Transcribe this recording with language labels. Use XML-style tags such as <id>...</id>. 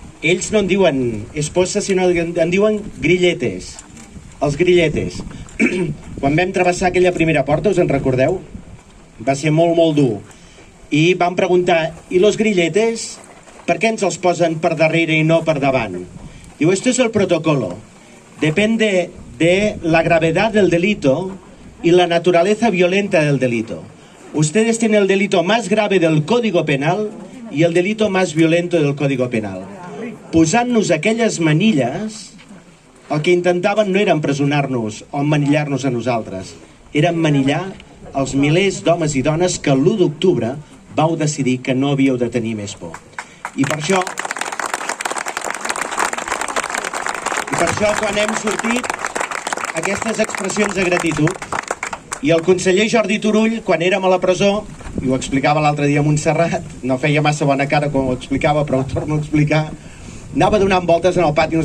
<ca>Ells no en diuen esposses, sinó en diuen grilletes. Els grilletes. Quan vam travessar aquella primera porta, us en recordeu? Va ser molt, molt dur. I vam preguntar, i los grilletes, per què ens els posen per darrere i no per davant?</ca> <es>Diu, esto es el protocolo. Depende de la gravedad del delito y la naturaleza violenta del delito. Ustedes tienen el delito más grave del Código Penal y el delito más violento del Código Penal.</es> <ca>Posant-nos aquelles manilles, el que intentaven no era empresonar-nos o emmanillar-nos a nosaltres, era emmanillar els milers d'homes i dones que l'1 d'octubre vau decidir que no havíeu de tenir més por. I per això, quan hem sortit aquestes expressions de gratitud, i el conseller Jordi Turull, quan érem a la presó, i ho explicava l'altre dia a Montserrat, no feia massa bona cara quan ho explicava, però ho torno a explicar, anava donant voltes en el pati.</ca>